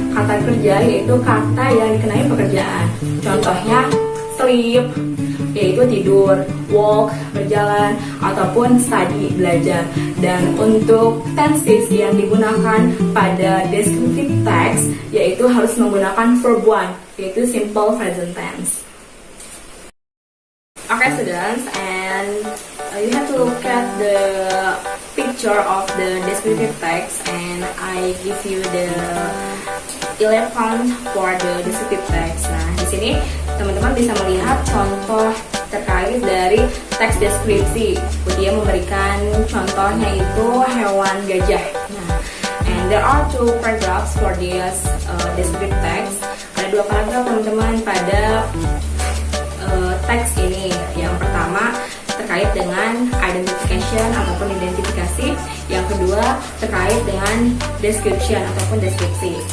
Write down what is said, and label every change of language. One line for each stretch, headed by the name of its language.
Indonesian: Kata kerja yaitu kata yang dikenai pekerjaan. Contohnya sleep, yaitu tidur, walk, berjalan, ataupun study, belajar. Dan untuk tenses yang digunakan pada descriptive text, yaitu harus menggunakan verb 1, yaitu simple present tense.
English: Okay, students, and you have to look at the picture of the descriptive text, and I give you the 11 for the descriptive text.
Indonesian: Nah, di sini teman-teman bisa melihat contoh terkait dari teks deskripsi. Dia memberikan contohnya itu hewan gajah.
English: Nah, and there are 2 paragraphs for this descriptive text.
Indonesian: Ada 2 paragraf teman-teman pada teks ini. Yang pertama terkait dengan identification ataupun identifikasi. Yang kedua terkait dengan description ataupun deskripsi.